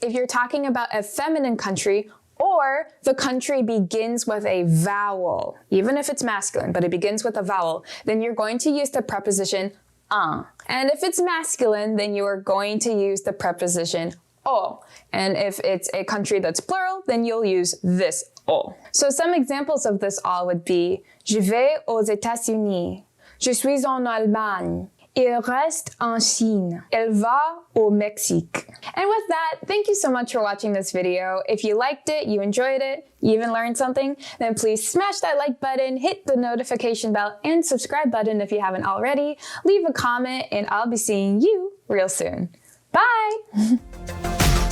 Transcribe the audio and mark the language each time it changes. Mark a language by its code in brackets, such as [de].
[en] If you're talking about a feminine country, or the country begins with a vowel, even if it's masculine, but it begins with a vowel, then you're going to use the preposition un. And if it's masculine, then you are going to use the preposition o. And if it's a country that's plural, then you'll use this o. So some examples of this all would be [fr] je vais aux États-Unis, je suis en Allemagne, il reste en Chine, elle va au Mexique. [en] And with that, thank you so much for watching this video. If you liked it, you enjoyed it, you even learned something, then please smash that like button, hit the notification bell, and subscribe button if you haven't already. Leave a comment, and I'll be seeing you real soon. Bye!